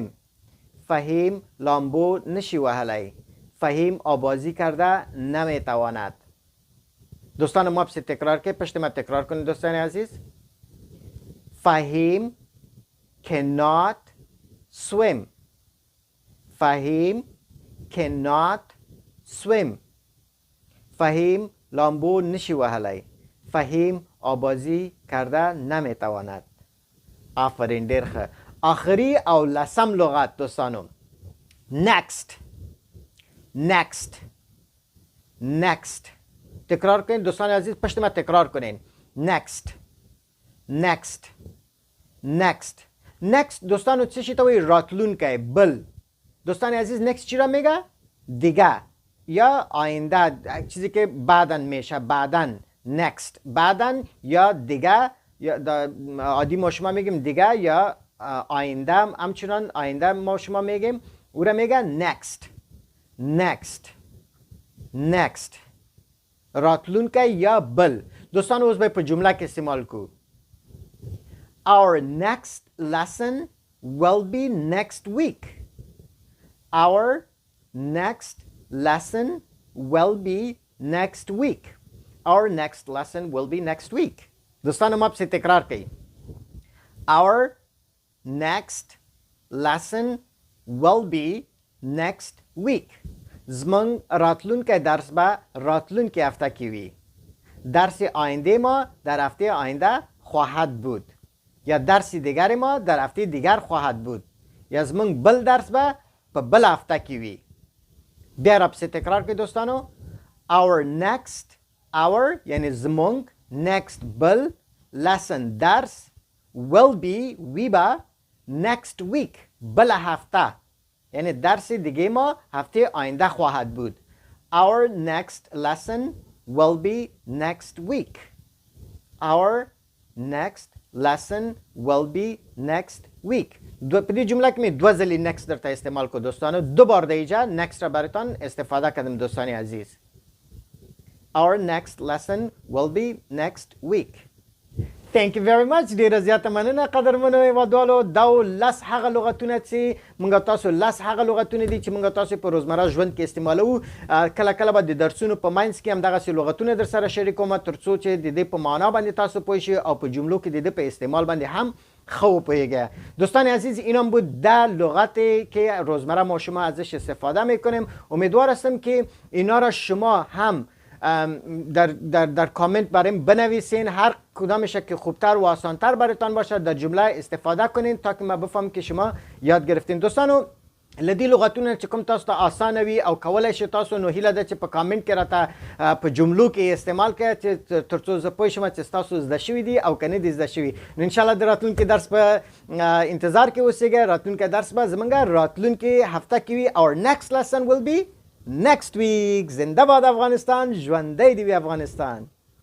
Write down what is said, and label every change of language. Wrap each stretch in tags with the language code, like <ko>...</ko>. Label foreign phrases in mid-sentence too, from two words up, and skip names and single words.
<ps>فهیم لامبو نشی وهلی.</ps> <fa>فهیم آبازی کرده نمیتواند. دوستان ما بسی تکرار که پشت ما تکرار کنید دوستان عزیز.</fa> <en>فهیم cannot swim. فهیم cannot swim.</en> <ps>فهیم لامبو نشی وهلی.</ps> <fa>فهیم آبازی کرده نمیتواند.</fa> <ps>آفرین دیر خوب. آخری او لسم لغت دوستانو.</ps> <en>next. next. next.</en> <fa>تکرار کنین دوستان عزیز پشت ما تکرار کنین.</fa> <en>next. next. next.</en> <ps>next دوستانو چه شی توی راتلون که بل.</ps> <fa>دوستان عزیز next چی را میگه؟ دیگه یا آینده چیزی که بعدن میشه بعدن next بعدن یا دیگه یا عادی ما شما میگیم دیگه یا آینده همچنان آینده ما شما میگیم او را میگه next.</fa> <en>next. next.</en> <ps>راتلون که یا بل. دوستان اوز باید پر جمله که استعمال کو.</ps> <en>Our next lesson will be next week. Our next lesson will be next week. Our next lesson will be next week.</en> <ps>دوستان ما بسی تکرار کی.</ps> <en>Our next lesson will be next week.</en> <ps>زمان راتلون که درس با راتلون که هفته کیوی.</ps> <fa>درس آینده ما در هفته آینده خواهد بود. یا درس دیگر ما در هفته دیگر خواهد بود.</fa> <ps>یا زمان بل درس با بل هفته کیوی. بیا را بسی تکرار که دوستانو.</ps> <en>Our next hour</en> <fa>یعنی زمان next بل lesson درس</fa> <en>will be</en> <fa>وی با</fa> <en>next week</en> <fa>بل هفته یعنی درس دیگه ما هفته آینده خواهد بود.</fa> <en>Our next lesson will be next week. Our next lesson will be next week.</en> <ps>پدی جمله که می دو زلی next در تا استعمال کو دوستانو.</ps> <fa>دو بار دیجا next را براتان استفاده کردم دوستانی عزیز.</fa> <en>Our next lesson will be next week. Thank you very much.</en> <ps>ډیر زیات مننه قدرمنو هیوادوالو. دا لس هغه لغتونه چې موږ تاسو لس هغه لغتونه دي چې موږ تاسو په روزمره ژوند کې استعمالوو. کله کله به د درسونو په منځ کې هم دغه لغتونه در سره شریکوم ترڅو چې د دې په معنا باندې تاسو پوه شئ او په جملو کې د دې په استعمال باندې هم خوب پویگه.</ps> <fa>دوستان عزیز اینم بود ده لغتی که روزمره ما شما ازش استفاده میکنیم. امیدوار هستم که اینا را شما هم در کامنت برایم بنویسین. هر کدامش که خوبتر و آسانتر براتان باشه در جمله استفاده کنین تا که ما بفهم که شما یاد گرفتین.</fa> <ps>دوستانو لدی لغتونه چې کوم تاسو ته اسانه وي او کولای شئ تاسو نو هیله ده چې په کامنت کې راته په جملو کې استعمال کړئ چې ترڅو زه پوه شم چې تاسو زده شوي دي او که نه دي زده شوي. نو انشاءالله د راتلونکي درس په انتظار کې اوسئ. راتلونکی درس به زموږ راتلونکي هفته کې وي.</ps> <en>Our next lesson will be next week.</en> <fa>زنده باد افغانستان.</fa> <ps>ژوندی دې وي افغانستان.</ps>